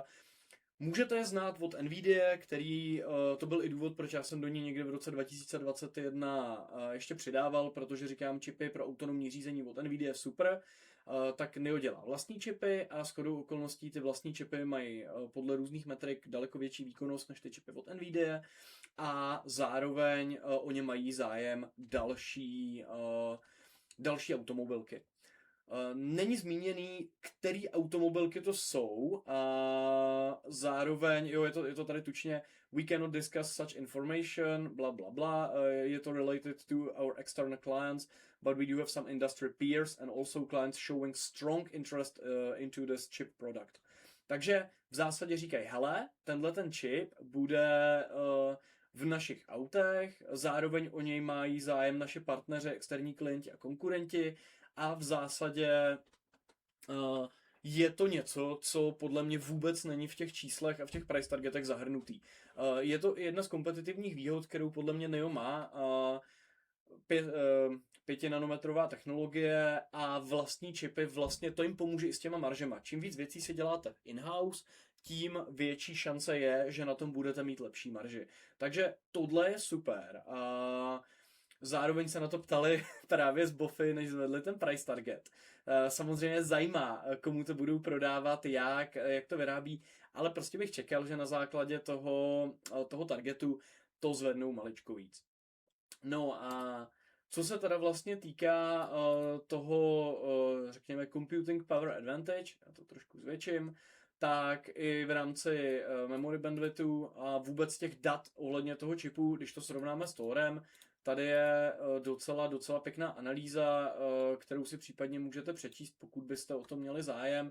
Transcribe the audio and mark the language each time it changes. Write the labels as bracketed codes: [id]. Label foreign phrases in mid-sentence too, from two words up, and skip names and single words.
[cs] Můžete je znát od NVIDIA, který, to byl i důvod, proč já jsem do ní někdy v roce 2021 ještě přidával, protože říkám, čipy pro autonomní řízení od NVIDIA super, tak NIO dělá vlastní čipy a shodou okolností ty vlastní čipy mají podle různých metrik daleko větší výkonnost než ty čipy od NVIDIA a zároveň o ně mají zájem další automobilky. Není zmíněný, který automobilky to jsou a zároveň, jo, je to tady tučně, [en] we cannot discuss such information, bla bla bla, [cs] je to [en] related to our external clients, but we do have some industry peers and also clients showing strong interest into this chip product. [cs] Takže v zásadě říkají, hele, tenhle ten čip bude v našich autech, zároveň o něj mají zájem naše partneři, externí klienti a konkurenti, a v zásadě je to něco, co podle mě vůbec není v těch číslech a v těch [en] price targetech [cs] zahrnutý. Je to jedna z kompetitivních výhod, kterou podle mě NIO má. 5 nanometrová technologie a vlastní čipy, vlastně to jim pomůže i s těma maržema. Čím víc věcí si děláte in-house, tím větší šance je, že na tom budete mít lepší marži. Takže tohle je super. Zároveň se na to ptali právě z Bofy, než zvedli ten [en] price target. [cs] Samozřejmě zajímá, komu to budou prodávat, jak to vyrábí, ale prostě bych čekal, že na základě toho targetu to zvednou maličko víc. No a co se teda vlastně týká toho, řekněme, [en] computing power advantage, [cs] já to trošku zvětším, tak i v rámci [en] memory bandwidthu [cs] a vůbec těch dat ohledně toho čipu, když to srovnáme s Thorem, tady je docela pěkná analýza, kterou si případně můžete přečíst, pokud byste o tom měli zájem.